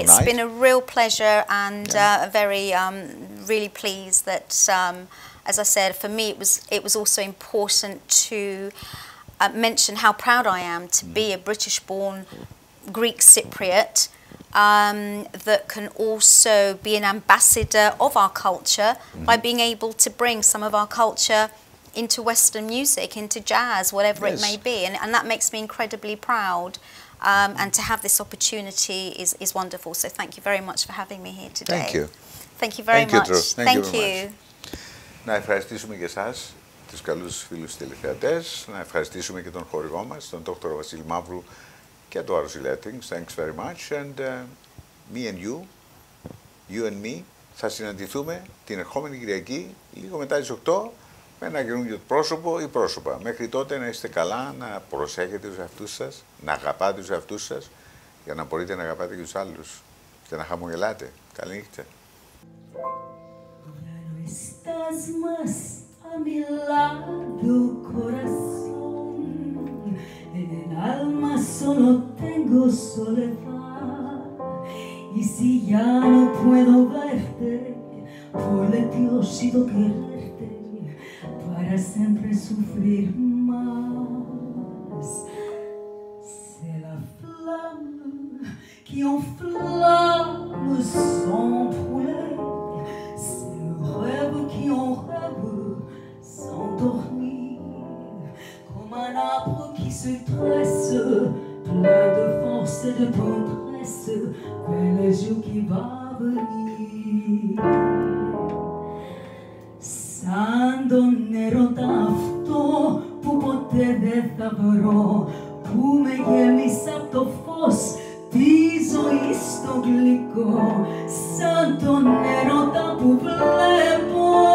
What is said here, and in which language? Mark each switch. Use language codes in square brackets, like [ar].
[en] It's been a real pleasure, and very really pleased that, as I said, for me it was also important to mention how proud I am to be a British-born Greek Cypriot that can also be an ambassador of our culture by being able to bring some of our culture into Western music, into jazz, whatever it may be, and that makes me incredibly proud. And to have this opportunity is wonderful. So thank you very much for having me here today. Thank you. Thank you very much. Thank you. [el] Να ευχαριστήσουμε και εσάς, τους καλούς φίλους τηλεθεατές, να ευχαριστήσουμε και τον χορηγό μας, τον Dr. Βασίλη Μαύρου και το Arosilettings. [en] Thanks very much. And me and you and me, [el] θα συναντηθούμε την ερχόμενη Κυριακή, λίγο μετά τις 8, με ένα καινούργιο πρόσωπο ή πρόσωπα. Μέχρι τότε να είστε καλά, να προσέχετε τους εαυτούς σας, να αγαπάτε τους εαυτούς σας, για να μπορείτε να αγαπάτε και τους άλλους και να χαμογελάτε. Καλή νύχτα. [es] Estás más a mi lado, corazón. En el alma solo tengo tengo soledad, y si ya no puedo verte, por Diosito quererte, para siempre sufrir más. [fr] C'est la flamme qui enflamme sans brûler, c'est le rêve qui en rêve sans dormir, comme un arbre qui se tresse, plein de force et de tendresse, vers le jour qui va venir. [el] Σαν τον έρωτα αυτό που ποτέ δεν θα βρω, που με γέμισε απ' το φως τη ζωή στο γλυκό, σαν τον έρωτα που βλέπω